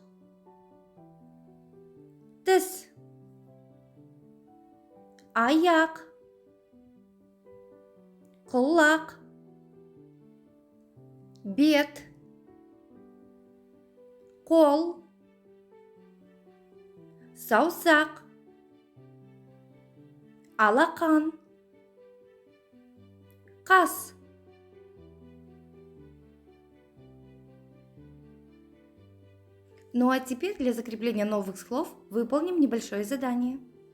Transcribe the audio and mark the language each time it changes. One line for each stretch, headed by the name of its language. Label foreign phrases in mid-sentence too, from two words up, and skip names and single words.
Kazakh: тіс, аяқ, құлақ, бет, қол, саусақ, алақан, қас.
Russian: Ну а теперь для закрепления новых слов выполним небольшое задание.